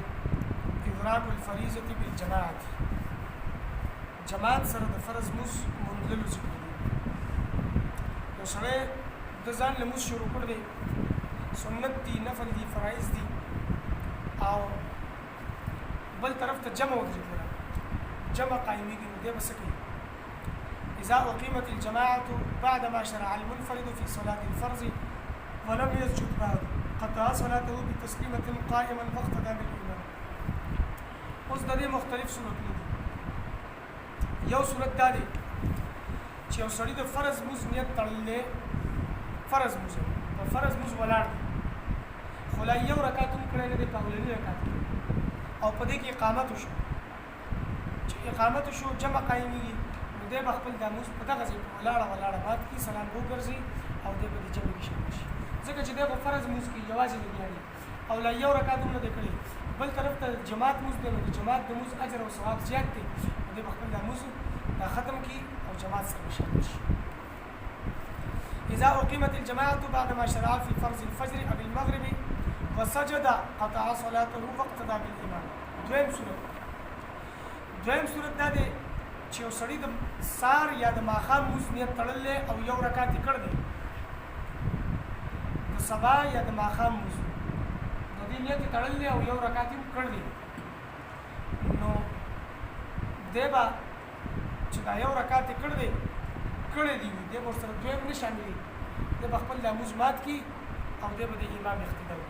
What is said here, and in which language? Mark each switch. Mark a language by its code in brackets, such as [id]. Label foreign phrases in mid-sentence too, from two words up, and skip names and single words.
[ar] ادراک الفریضه بالجماعت، [ps] جماعت سره د فرض مز مندلو ذکر دی. یو سره د ځان له مز شروع کړ دی، سنت دی، نفل دی، فرایض دی، او بل طرف ته جمع ودرېدله، جمع قائمېږي. نو دی به څه کوي؟ [ar] اذا اقيمت الجماعه بعدما شرع المنفرد في صلاه الفرض ولم يسجد بعد قطع صلاته بتسليمه قائما فاقتدى بالامام. [ps] اوس د دې مختلف صورتونه دي. یو صورت دا دی چې یو سړی د فرض مز نیت تړلی، فرض مز په فرض مز ولاړ دی، خو لا یو رکعت هم کړی نه دی په اولني رکعت کې، او په دې کې اقامت وشو. چې اقامت وشو جمع قایمېږي، نو دی به خپل دا مز په دغه ځای کې ولاړه بعد کې سلام وګرځي او دی به د جمع کې شامل شي، ځکه چې دی په فرض مز کې یوازې لګیا دی او لا یو رکعت هم نه دی کړی. بل طرف ته جماعت مز دی، نو د جماعت د مز اجر او ثواب زیات دی، نو دی به خپل دا مز ختم کی او جماعت سره شامل شي. [ar] اذا اقيمت الجماعه بعدما شرع في فرض الفجر او المغرب وسجد قطع صلاته واقتدى بالامام. [ps] دویم صورت دا دی چې یو سړی د سار یا د ماښام مز نیت تړلی او یو رکعت یې کړ دی، د سبا یا د ماښام مز د دې نیت یې تړلی او یو رکعت یې کړ دی، نو دی به چې دا یو رکعت یې کړی دی دی به ورسره دویم نه شاملېږي، دی به خپل دا مز مات کړي او دی به د امام اقتدا وکړي.